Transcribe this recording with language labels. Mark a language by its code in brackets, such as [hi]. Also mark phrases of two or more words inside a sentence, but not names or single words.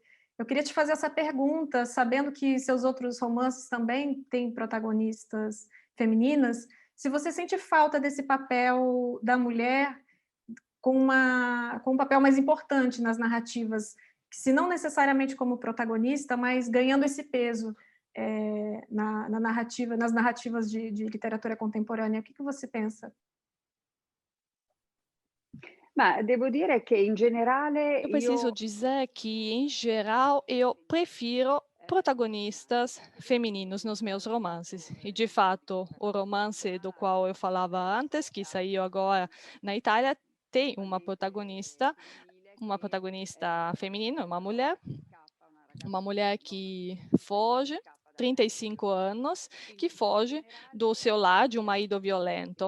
[pt] Eu queria te fazer essa pergunta, sabendo que seus outros romances também têm protagonistas femininas, se você sente falta desse papel da mulher com um papel mais importante nas narrativas, se não necessariamente como protagonista, mas ganhando esse peso na narrativa, nas narrativas de literatura contemporânea. O que você pensa? [it] Ma devo dire che in generale [pt] Eu preciso [it] io [pt] dizer que, em geral, eu prefiro protagonistas femininos nos meus romances. E, de fato, o romance do qual eu falava antes, que saiu agora na Itália, tem uma protagonista feminina, uma mulher que foge, 35 anos, que foge do seu lar, de um marido violento.